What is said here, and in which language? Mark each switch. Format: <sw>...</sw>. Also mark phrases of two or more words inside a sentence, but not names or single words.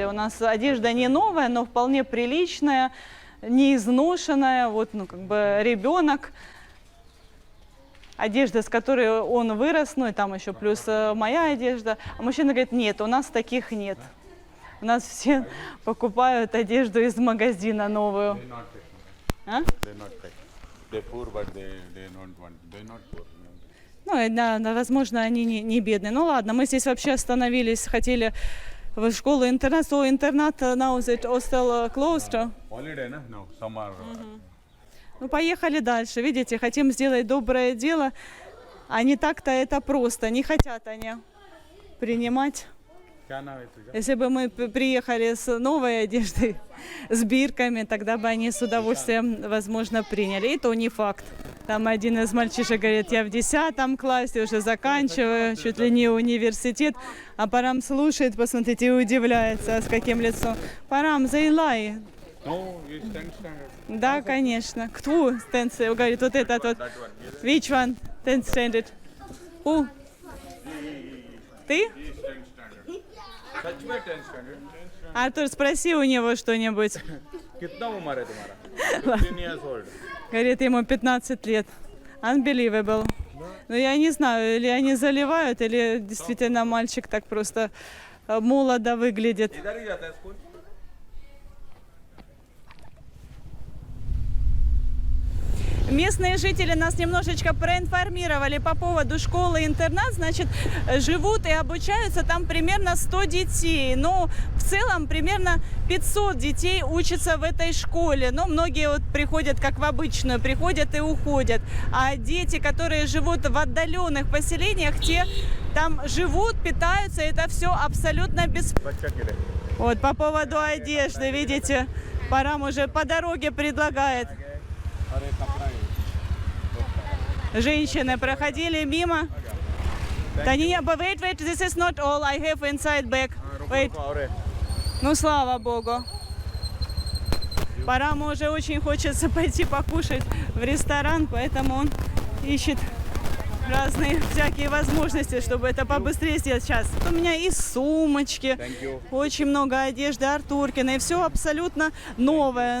<ru>У нас одежда не новая, но вполне приличная, не изношенная. Вот, как бы ребенок, одежда, с которой он вырос, ну и там еще плюс моя одежда. А мужчина говорит, нет, у нас таких нет. У нас все покупают одежду из магазина новую.</ru> <en>They not take.</en> <ru>А?</ru> <en>They not take. They're poor, but they don't want. They're not poor.</en> <ru>Ну, да, возможно, они не бедные. Ну ладно, мы здесь вообще остановились, хотели в школу-интернат.</ru> <en>So интернат now that hostel closed. Holiday, na? No, summer.</en> <ru>Ну, поехали дальше. Видите, хотим сделать доброе дело, а не так-то это просто. Не хотят они принимать.</ru> <hi>क्या नाम है तुजा?</hi> <ru>Если бы мы приехали с новой одеждой, с бирками, тогда бы они с удовольствием, возможно, приняли. И то не факт. Там один из мальчишек говорит, я в 10 классе уже заканчиваю, чуть ли не университет. А Парам слушает, посмотрите, и удивляется, с каким лицом. Парам, заилай.</ru> <en>No, it's 10th standard.</en> <ru>Да, конечно. Кто? Говорит, вот этот вот.</ru> <en>That one. Which one? 10th standard. Who? Ты? He's 10th standard.</en> <hi>सच में</hi> <en>10th standard.</en> <ru>Артур, спроси у него что-нибудь.</ru> <hi>कितना उम्र है तुम्हारा?</hi> <en>15 years old.</en> <ru>Говорит, ему 15 лет. Unbelievable. Но я не знаю, или они заливают, или действительно мальчик так просто молодо выглядит.</ru> <hi>इधर ही जाता है स्कूल?</hi> <ru>Местные жители нас немножечко проинформировали по поводу школы-интернат. Значит, живут и обучаются там примерно 100 детей. Но в целом примерно 500 детей учатся в этой школе. Но многие вот приходят как в обычную, приходят и уходят. А дети, которые живут в отдаленных поселениях, те там живут, питаются. Это все абсолютно бесплатно.</ru> <hi>बच्चा के लिए.</hi> <ru>Вот по поводу одежды, видите, Парам уже по дороге предлагает.</ru> <hi>और एक कपड़ा है.</hi> <ru>Женщины проходили мимо. Да не,</ru> <en>wait, this is not all. I have inside bag. Wait.</en> <hi>और है.</hi> <ru>Ну, слава богу. Параму уже очень хочется пойти покушать в ресторан, поэтому он ищет разные всякие возможности, чтобы это побыстрее сделать. Сейчас у меня и сумочки,</ru> <en>Thank you.</en> <ru>очень много одежды Артуркина, и все абсолютно новое.</ru>